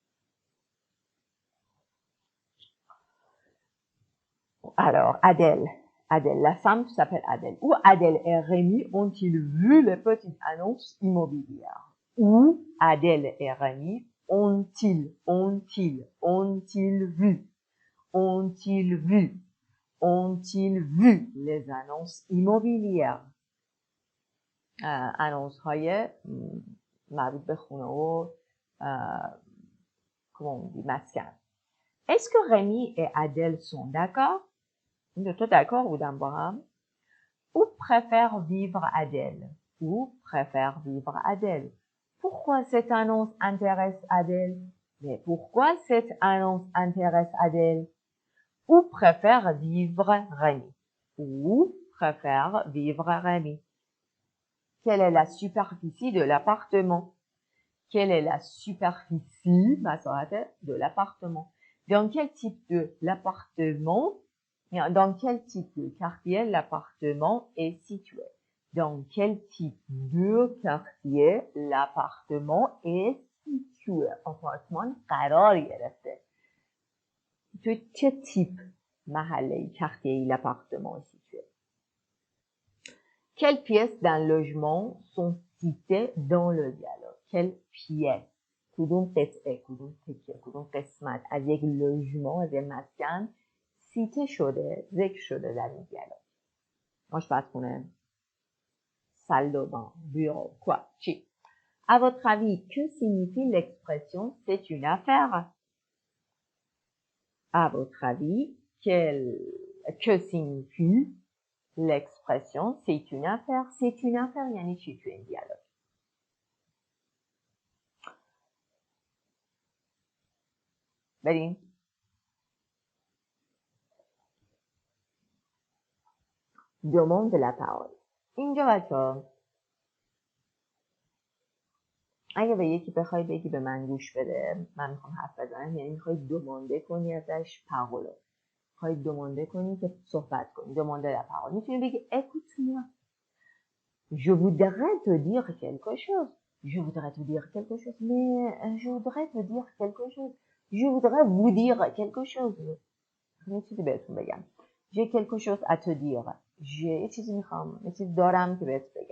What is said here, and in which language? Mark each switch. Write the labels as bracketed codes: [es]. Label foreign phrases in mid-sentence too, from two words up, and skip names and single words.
[fr] Alors Adèle, la femme s'appelle Adèle. Où Adèle et Rémi ont-ils vu les petites annonces immobilières? Où Adèle et Rémi ont-ils vu? ont-ils vu les annonces immobilières؟ [fa] annonce های مربوط به خونه و [fr] comment on dit [fa] مسکن. [fr] Est-ce que Rémi et Adèle sont d'accord؟ [fa] این دوتا d'accord بودن با هم؟ [fr] Où préfère vivre Adèle? Où préfère vivre Adèle? Pourquoi cette annonce intéresse Adèle? Mais pourquoi cette annonce intéresse Adèle? Où préfère vivre Rémi? Où préfère vivre Rémi? Quelle est la superficie de l'appartement? Quelle est la superficie de l'appartement? Dans quel type de l'appartement? Dans quel type de quartier l'appartement est situé? Dans quel type de quartier l'appartement est situé? [fa] آپارتمان قرار گرفته. تو چه تیپ محله [fr] quartier l'appartement est situé? Quelles pièces d'un logement sont citées dans le dialogue? Quelles pièces؟ [fa] کدوم قطعه، کدوم تکه، کدوم قسمت از یک لوژمان، از یک مسکن cité شده، ذکر شده در این دیالوگ؟ آشپزخونه، [fr] salle de bain, bureau, quoi, chi. À votre avis, que signifie l'expression c'est une affaire? À votre avis, que signifie l'expression c'est une affaire? C'est une affaire [fa] یعنی چی تو این دیالوگ؟ بریم. [fr] demande la parole. [fa] اینجا بچه‌ها اگه به یکی بخوای بگی به من گوش بده، من میخوام حرف بزنم، یعنی میخوای دومانده کنی ازش پارولو، میخوای دومانده کنی که صحبت کنی، [fr] demande la parole. [fa] میتونی بگی [fr] écoute-moi, je voudrais te dire quelque chose, je voudrais te dire quelque chose, mais je voudrais te dire quelque chose, je voudrais vous dire quelque chose. [fa] یه چیزی بهتون بگم. [fr] j'ai quelque chose à te dire. [fa] یه چیزی میخوام، یه چیز دارم که بهت بگم.